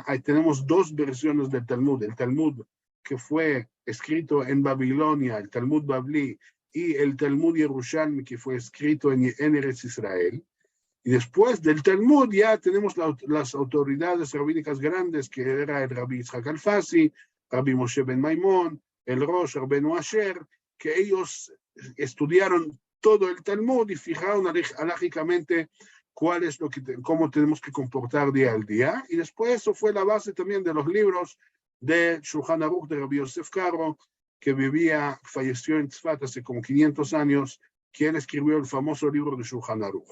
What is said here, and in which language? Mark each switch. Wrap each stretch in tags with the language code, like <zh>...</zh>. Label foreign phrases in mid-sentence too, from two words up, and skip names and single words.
<es>Ahí tenemos dos versiones del Talmud, el Talmud que fue escrito en Babilonia, el Talmud Babli, y el Talmud Yerushalmi, que fue escrito en Eretz Israel. Y después del Talmud ya tenemos las autoridades rabínicas grandes, que era el Rabbi Yitzhak Alfasi, Rabbi Moshe ben Maimón, el Rosh, Rabbeinu Asher, que ellos estudiaron todo el Talmud y fijaron halajicamente cómo tenemos que comportar día al día. Y después eso fue la base también de los libros de Shulchan Aruch de Rabbi Yosef Karo, que falleció en Tzfat hace como 500 años, quien escribió el famoso libro de Shulchan Aruch.</es>